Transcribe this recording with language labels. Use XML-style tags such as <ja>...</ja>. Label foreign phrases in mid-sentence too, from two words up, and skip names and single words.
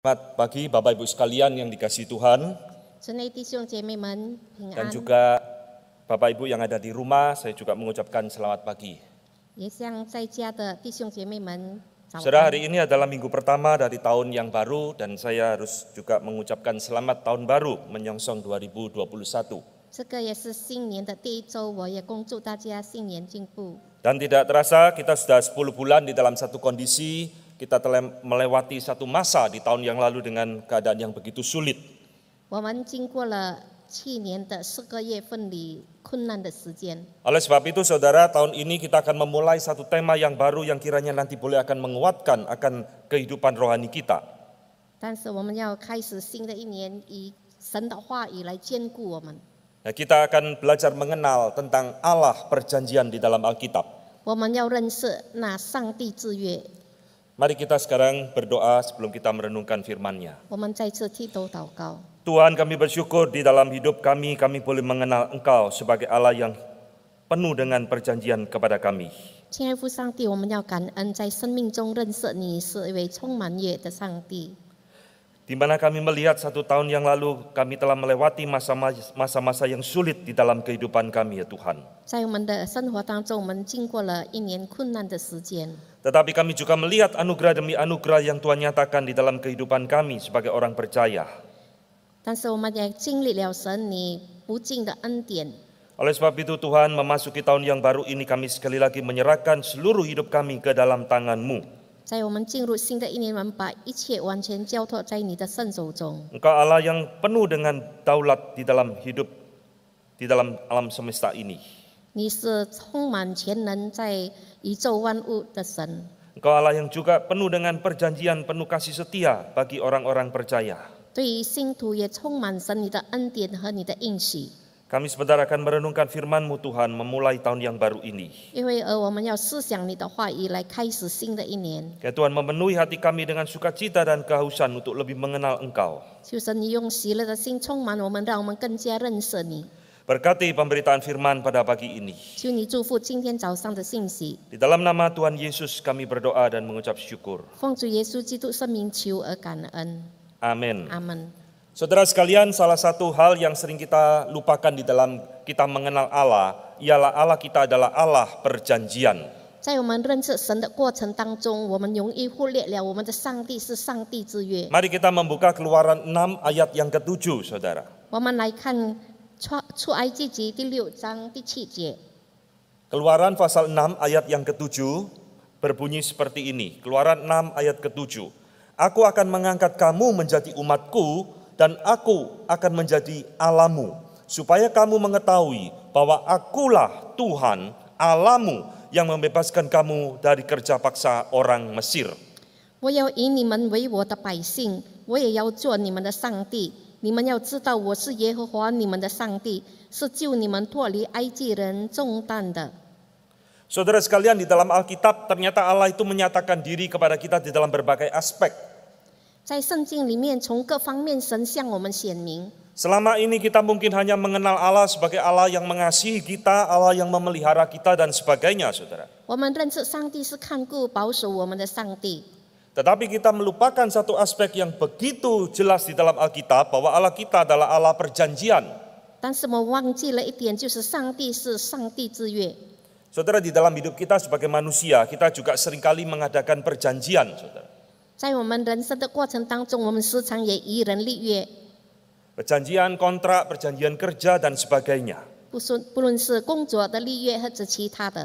<id>Selamat pagi Bapak Ibu sekalian yang dikasihi Tuhan,</id> <zh>主内弟兄姐妹们平</zh> <id>dan</id> <zh>安，</zh> <id>juga Bapak Ibu yang ada di rumah, saya juga mengucapkan selamat pagi.</id> <zh>也向在家的弟兄姐妹们早</zh> <id>Saudara,</id> <zh>安。</zh> <id>hari ini adalah minggu pertama dari tahun yang baru dan saya harus juga mengucapkan selamat tahun baru menyongsong 2021.</id> <zh>这个也是新年的第一周，我也恭祝大家新年进步。</zh> <id>Dan tidak terasa kita sudah 10 bulan di dalam satu kondisi, kita telah melewati satu masa di tahun yang lalu dengan keadaan yang begitu sulit.</id> <zh>我们经过了去年的4个月份里困难的时间，</zh> <id>Oleh sebab itu saudara, tahun ini kita akan memulai satu tema yang baru yang kiranya nanti boleh akan menguatkan akan kehidupan rohani kita.</id> <zh>但是我们要开始新的一年，以神的话语来坚固我们。</zh> <id>Nah, kita akan belajar mengenal tentang Allah perjanjian di dalam Alkitab.</id> <zh>我们要认识那上帝之约。</zh> <id>Mari kita sekarang berdoa sebelum kita merenungkan firman-Nya.</id> <zh>我们再次剃头祷告。</zh> <id>Tuhan, kami bersyukur di dalam hidup kami boleh mengenal Engkau sebagai Allah yang penuh dengan perjanjian kepada kami.</id> <zh>亲爱父上帝，我们要感恩，在生命中认识你是一位充满约的上帝。</zh> <id>Di mana kami melihat 1 tahun yang lalu kami telah melewati masa-masa yang sulit di dalam kehidupan kami ya Tuhan.</id> <zh>在我们的生活当中，我们经过了一年困难的时间，</zh> <id>Tetapi kami juga melihat anugerah demi anugerah yang Tuhan nyatakan di dalam kehidupan kami sebagai orang percaya.</id> <zh>但是我们也经历了神你不尽的恩典。</zh> <id>Oleh sebab itu Tuhan, memasuki tahun yang baru ini kami sekali lagi menyerahkan seluruh hidup kami ke dalam tangan-Mu.</id> <zh>在我们进入新的一年，我们把一切完全交托在你的圣手中。</zh> <id>Engkau Allah yang penuh dengan daulat di dalam hidup, di dalam alam semesta ini.</id> <zh>你是充满全能在宇宙万物的神。</zh> <id>Engkau Allah yang juga penuh dengan perjanjian, penuh kasih setia bagi orang-orang percaya.</id> <zh>对于信徒也充满神你的恩典和你的应许。</zh> <id>Kami sebentar akan merenungkan firman-Mu Tuhan memulai tahun yang baru ini.</id> <zh>因为我们要思想你的话语来开始新的一年。</zh> <id>Ya Tuhan, memenuhi hati kami dengan sukacita dan kehausan untuk lebih mengenal Engkau.</id> <zh>求神你用喜乐的心充满我们，让我们更加认识你。</zh> <id>Berkati pemberitaan firman pada pagi ini.</id> <zh>求你祝福今天早上的信息，</zh> <id>Di dalam nama Tuhan Yesus kami berdoa dan mengucap syukur.</id> <zh>奉主耶稣基督圣名求而感恩，</zh> <id>Amin.</id> <zh>阿门。</zh> <id>Saudara sekalian, salah satu hal yang sering kita lupakan di dalam kita mengenal Allah, ialah Allah kita adalah Allah perjanjian.</id> <zh>在我们认识神的过程当中，我们容易忽略了我们的上帝是上帝之约。</zh> <id>Mari kita membuka Keluaran 6 ayat yang ke-7, saudara.</id> <zh>我们来看出埃及记第6章第7节。</zh> <id>Keluaran pasal 6 ayat yang ke-7 berbunyi seperti ini. Keluaran 6 ayat ke-7. Aku akan mengangkat kamu menjadi umatku dan aku akan menjadi Allahmu, supaya kamu mengetahui bahwa akulah Tuhan Allahmu yang membebaskan kamu dari kerja paksa orang Mesir.</id> <zh>我要以你们为我的百姓，我也要做你们的上帝。你们要知道，我是耶和华你们的上帝，是救你们脱离埃及人重担的。</zh> <id>Saudara sekalian, di dalam Alkitab ternyata Allah itu menyatakan diri kepada kita di dalam berbagai aspek.</id> <zh>在圣经里面，从各方面神向我们显明。</zh> <id>Selama ini kita mungkin hanya mengenal Allah sebagai Allah yang mengasihi kita, Allah yang memelihara kita dan sebagainya, saudara.</id> <zh>我们认识上帝是看顾保守我们的上帝，</zh> <id>Tetapi kita melupakan satu aspek yang begitu jelas di dalam Alkitab, bahwa Allah kita adalah Allah perjanjian.</id> <zh>但是我们忘记了一点，就是上帝是上帝之约。</zh> <id>Saudara, di dalam hidup kita sebagai manusia, kita juga seringkali mengadakan perjanjian, saudara.</id> <zh>在我们人生的过程当中，我们时常也与人立约，</zh> <id>Perjanjian kontrak, perjanjian kerja, dan sebagainya.</id> <zh>不论是工作的立约或者其他的。</zh>